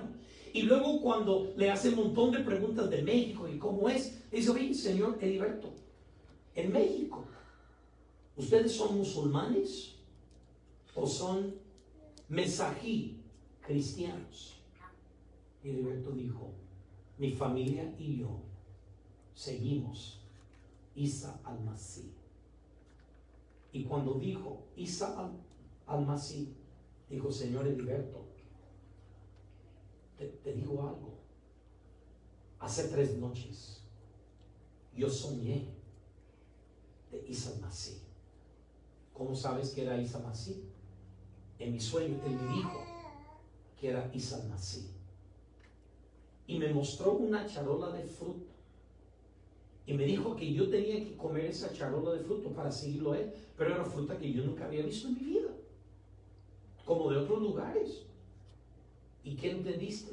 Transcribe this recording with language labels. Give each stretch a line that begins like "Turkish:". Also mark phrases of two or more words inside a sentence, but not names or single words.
Spanish: Y luego cuando le hace un montón de preguntas de México y cómo es, le dice, oye, señor Heriberto, en México, ¿ustedes son musulmanes o son mesají cristianos? Y Heriberto dijo, mi familia y yo seguimos Isa al-Masih. Y cuando dijo Isa al-Masih, dijo, señor Heriberto, te digo algo. Hace 3 noches yo soñé de Isa al-Masih. ¿Cómo sabes que era Isa al-Masih? En mi sueño él me dijo que era Isa al-Masih. Y me mostró una charola de fruto. Y me dijo que yo tenía que comer esa charola de fruto para seguirlo a él. Pero era fruta que yo nunca había visto en mi vida. Como de otros lugares. ¿Y qué entendiste?